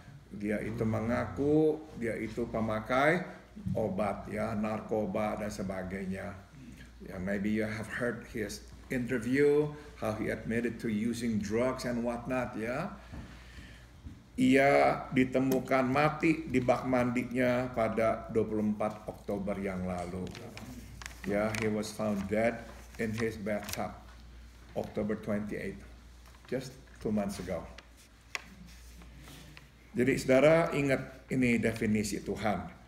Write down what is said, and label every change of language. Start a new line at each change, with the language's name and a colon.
Indonesian: Dia itu mengaku dia itu pemakai obat, ya, narkoba dan sebagainya.
English: Ya, maybe you have heard his interview, how he admitted to using drugs and whatnot, ya.
Indonesian: Ia ditemukan mati di bak mandinya pada 24 Oktober yang lalu.
English: Ya, he was found dead in his bathtub, October 28, just 2 months ago.
Indonesian: Jadi saudara ingat ini definisi Tuhan.